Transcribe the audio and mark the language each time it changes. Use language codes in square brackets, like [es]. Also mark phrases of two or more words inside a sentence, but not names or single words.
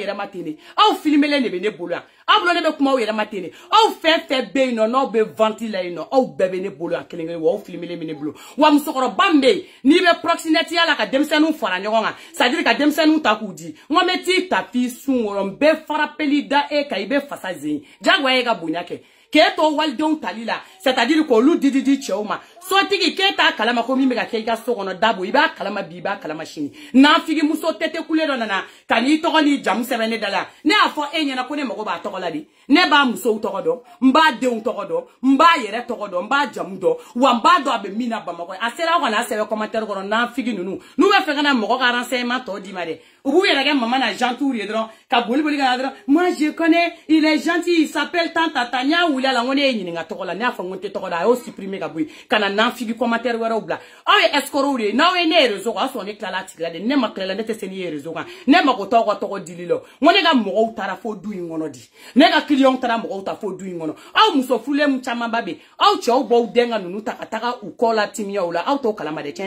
[bm] yɛrɛ ma ten de aw filmelen de bɛ ne bolo yan aw bolo ne bɛ kuma aw yɛrɛ ma ten de aw fɛn fɛn bɛ yen nɔ n'aw bɛ venti la yen nɔ aw bɛɛ bɛ ne bolo yan kelen kelen wa aw filmelen bɛ ne bolo wa musokɔrɔba min bɛ yen n'i bɛ proxénétiya la ka denmisɛnninw fara ɲɔgɔn kan c'est-à-dire ka denmisɛnninw ta k'u di n ko n bɛ t'i tapi sun kɔrɔ n bɛ farapeli da e kan i bɛ fasa zen jagoya e ka bonya kɛ k'e to walidenw tali la c'est-à-dire k'olu di cɛw ma sotigi k'e t'a kalama ko min bɛ ka kɛ i ka so kɔnɔ dabo i b'a kalama bi i b'a kalama sini nafigi muso tete kule dɔ nana ka n'i tɔgɔ n'i jamu sɛbɛn ne da la ne y'a fɔ e ɲɛna ko ne mago b'a tɔgɔ la de ne b'a musow tɔgɔ dɔn n b'a denw tɔgɔ dɔn n b'a yɛrɛ tɔgɔ dɔn n b'a jamu dɔn wa n b'a dɔn a bɛ min na Bamakɔ a sera aw kana sɛbɛn commentaire kɔnɔ nafigi ninnu n'u bɛ fɛ ka na mɔgɔ ka renseignement tɔ d'i ma dɛ u b'u yɛrɛ kɛ mama na gentil ye dɔrɔn ka boli ka na dɔrɔn [fr] moi je connais il est gentil il s'appelle tant [bm] tata n y'a wuli a la n ko ne ye ɲininka tɔgɔ la ne y'a fɔ n ko n tɛ tɔgɔ da a y'o supprimer ka bɔ yen ka na nafigi commentaire wɛrɛw bila aw ye escrocs de ye n'aw ye ne ye réseau kan o y'a sɔrɔ ne tilala a tigi la de ne ma tilala ne tɛ se n'i ye réseau kan ne mago t'aw ka tɔgɔ dili la n ko ne ka mɔgɔw taara fo du in kɔnɔ di ne ka clients taara mɔgɔw ta fo du in kɔnɔ aw muso furulen camanba bɛ yen aw cɛw b'aw den ka ninnu ta ka taga u kɔ la timiyaw la aw t'o kalama de tiɲɛ